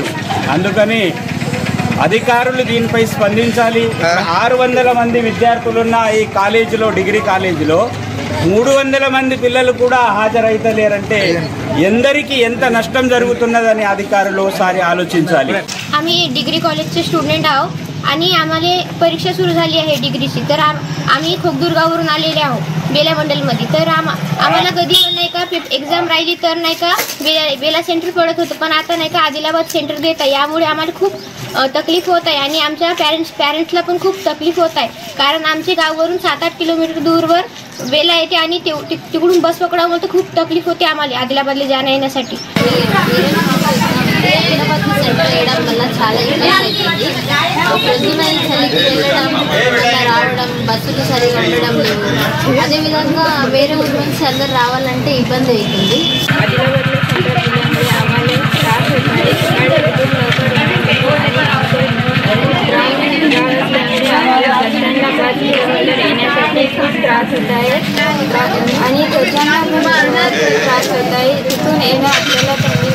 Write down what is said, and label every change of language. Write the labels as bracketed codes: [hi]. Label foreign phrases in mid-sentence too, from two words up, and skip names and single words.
[te] అందుకని అధికారులు దీనిపై స్పందించాలి. 600 మంది విద్యార్థులున్న ఈ కాలేజీలో, డిగ్రీ కాలేజీలో 300 మంది పిల్లలు కూడా హాజరైతలేరంటే ఎందరికీ ఎంత नष्टम जరుగుతున్నదని అధికారులు ఒకసారి ఆలోచించాలి. [mr] आम्ही डिग्री कॉलेजचे स्टुडंट आहोत आणि आम्हाला परीक्षा सुरू झाली आहे डिग्रीची. तर आम्ही खोकदुर्गावरून आलेले आहोत बेला मंडलमध्ये. तर आम्हाला कधी पण नाही का एक्झाम राहिली तर नाही का बेला सेंटर पडत होतं, पण आता नाही का आदिलाबाद सेंटर देत आहे. यामुळे आम्हाला खूप तकलीफ होत आहे आणि आमच्या पॅरेंट्सला पण खूप तकलीफ होत आहे. कारण आमच्या गावावरून 7-8 किलोमीटर दूरवर बेला येते आणि तिकडून बस पकडावं तर खूप तकलीफ होते आम्हाला आदिलाबादला जाण्या येण्यासाठी. [te] హైదరాబాద్ సెంటర్ వేయడం వల్ల చాలా ఇబ్బంది అవుతుంది. ప్రొద్దున చలికి వెళ్ళడం, రావడం, బస్సులు సరిగా ఉండడం లేవు. అదేవిధంగా వేరే ఊరి నుంచి అందరు రావాలంటే ఇబ్బంది అవుతుంది. [mr] आदिलाबादला सेंटर दिल्यामुळे आम्हाला त्रास होत आहे. गाड्या तिथून लवकर आम्हाला बसस्टँडला 5 किलोमीटर येण्यासाठी खूप त्रास होत आहे आणि त्याच्यामुळे त्रास होत आहे. तिथून येणं आपल्याला